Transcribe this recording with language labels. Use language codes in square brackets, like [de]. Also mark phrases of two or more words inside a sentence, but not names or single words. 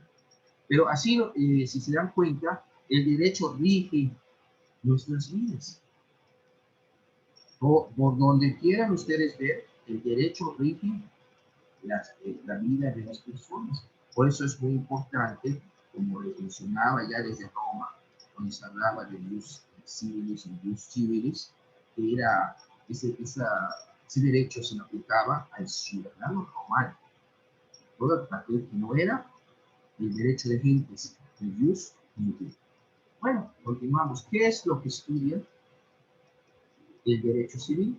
[es] Pero así, si se dan cuenta, el derecho rige nuestras vidas. Por donde quieran ustedes ver, el derecho rige la vida de las personas. Por eso es muy importante, como les mencionaba ya desde Roma, cuando se hablaba de [la] jus civilis [es] y [la] jus civilis, [es] que era ese derecho se aplicaba al ciudadano romano. Todo aquel que no era el derecho de gentes, el [la] jus civilis. [es] Bueno, continuamos. ¿Qué es lo que estudia el derecho civil?